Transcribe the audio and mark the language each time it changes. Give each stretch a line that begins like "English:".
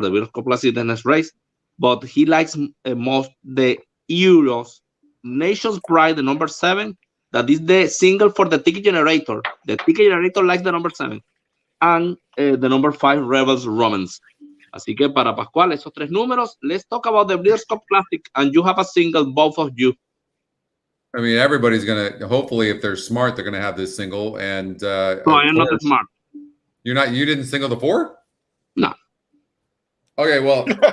English: The Breeders' Cup Classic is the next race, but he likes most the Euros Nation's Pride, the number 7. That is the single for the ticket generator. The ticket generator likes the number 7. And the number 5 Rebels Romans.
Spanish: Así que para Pascual, esos 3 números.
English: Let's talk about the Breeders' Cup Classic, and you have a single, both of you. I mean, everybody's gonna. Hopefully, if they're smart, they're gonna have this single. And No, I'm not smart. You're not. You didn't single the 4? No. Okay, well.